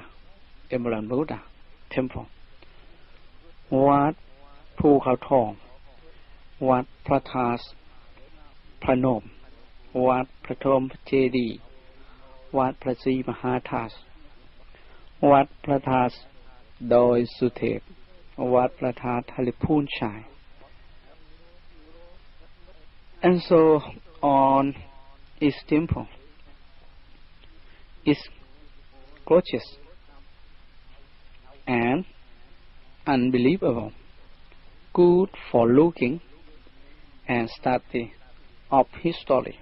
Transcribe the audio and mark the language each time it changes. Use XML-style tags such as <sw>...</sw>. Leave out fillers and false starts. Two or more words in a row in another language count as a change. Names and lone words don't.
<en>Temple, Wat Phu Khao Thong, Wat Phra Thas Phnom, Wat Phra Thom Chedi, Wat Phra Sri Mahathas, Wat Phra Thas Doi Suthep, Wat Phra Thas Thalipun Chai, and so on. Each temple is gorgeous and unbelievable, good for looking and study of history.</en>